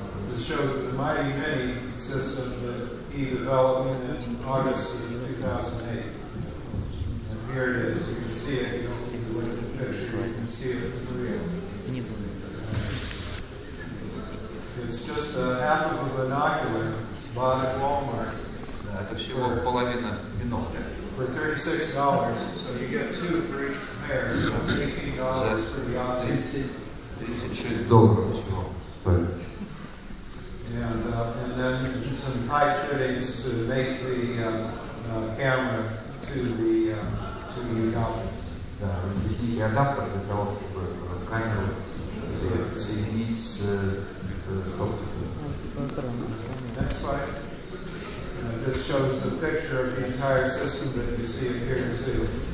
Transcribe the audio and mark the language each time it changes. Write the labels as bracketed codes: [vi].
[en] This shows the Mighty Mini system that he developed in August of 2008. And here it is. You can see it. You don't need to look at the picture. You can see it in real. It's just half of a binocular bought at Walmart. [ru] Это всего половина бинокля. [en] For $36, so you get 2 for each pair, so it's $18. for the optics. [ru] $36 всего стоит. [en] And then some pipe fittings to make the camera to the optics. [ru] Да, здесь некий адаптер для того, чтобы камеру соединить с оптикой. [en] Next slide. It just shows the picture of the entire system that you see it here too.